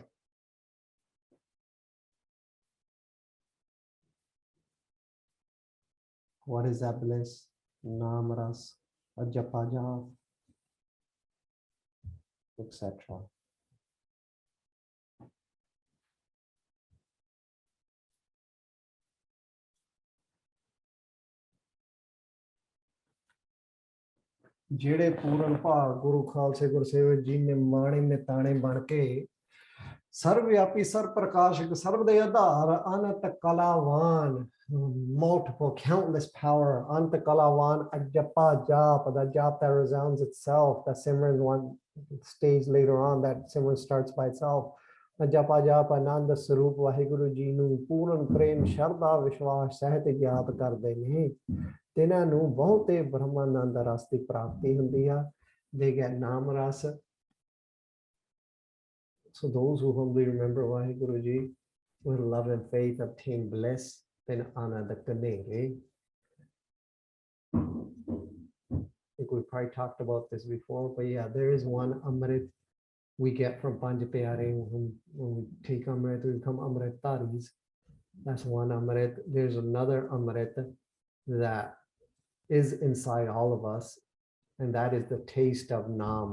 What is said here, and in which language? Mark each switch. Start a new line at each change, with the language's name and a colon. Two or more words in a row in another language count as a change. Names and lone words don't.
English: What is that bliss?
Punjabi: ਨਾਮ ਰਸ, ਅਜਪਾ ਜਾਪ, etc. ਜਿਹੜੇ ਪੂਰਨ ਭਾਗ ਗੁਰੂ ਖਾਲਸੇ ਗੁਰਸੇਵਕ ਜੀ ਨੇ ਮਾਣੇ ਨਿਤਾਣੇ ਬਣ ਕੇ ਸਰਵ ਵਿਆਪੀ ਸਰਵ ਪ੍ਰਕਾਸ਼ਕ ਸਰਵ ਦੇ ਆਧਾਰ ਅਨੰਤ ਕਲਾਵਾਨ,
English: multiple countless power,
Punjabi: ਅਨੰਤ ਕਲਾਵਾਨ ਅਜਪਾ ਜਾਪ,
English: the jap that resounds itself, the Simran one stage later on that Simran starts by itself.
Punjabi: ਜਪਾ ਜਾਪ ਆਨੰਦ ਸਰੂਪ ਵਾਹਿਗੁਰੂ ਜੀ ਨੂੰ ਪੂਰਨ ਪ੍ਰੇਮ ਸ਼ਰਧਾ ਵਿਸ਼ਵਾਸ ਸਹਿਤ ਯਾਦ ਕਰਦੇ ਨੇ ਤਿਨਾਂ ਨੂੰ ਬਹੁਤੇ ਬ੍ਰਹਮਾਨੰਦ ਰਸ ਦੀ ਪ੍ਰਾਪਤੀ ਹੁੰਦੀ ਆ
English: they get
Punjabi: ਨਾਮ ਰਸ.
English: So those who humbly remember
Punjabi: ਵਾਹਿਗੁਰੂ ਜੀ
English: with love and faith obtain bliss then
Punjabi: ਆਨੰਦ ਕਨੇਰੇ.
English: I think we probably talked about this before, but yeah, there is one Amrit we get from Panj Pyare. When we take Amrit, we become Amrit Taris. That's one Amrit. There's another Amrit that is inside all of us, and that is the taste of Nam.